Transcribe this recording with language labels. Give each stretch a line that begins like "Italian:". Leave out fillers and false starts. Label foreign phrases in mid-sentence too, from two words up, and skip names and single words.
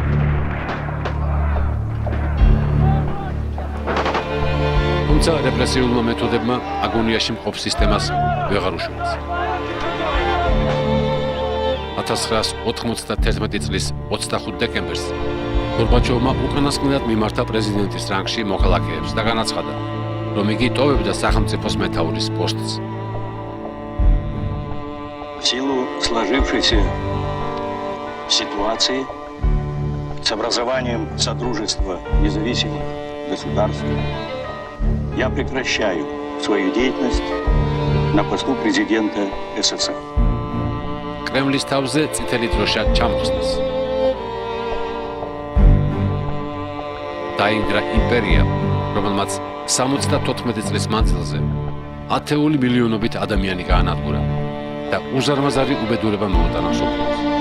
Georgian: თუმცა რეპრესიულმა მეთოდებმა აგონიაში მყოფ სისტემას ვეღარ უშველეს. 1991 წლის 25 დეკემბერს გორბაჩოვმა უკანასკნელად მიმართა პრეზიდენტის რანგში მოქალაქეებს და განაცხადა, რომ იგი ტოვებდა სახელმწიფოს მეთაურის პოსტს.
Russian: В силу сложившейся ситуации с образованием Содружества независимых государств я прекращаю свою деятельность на посту президента СССР.
Georgian: კრემლის თავზე წითელი დროშა ჩამოხსნეს. დაინგრა იმპერია, რომელმაც 74 წლის მანძილზე ათეული მილიონობით ადამიანი გაანადგურა და უზარმაზარი უბედურება მოუტანა მსოფლიოს.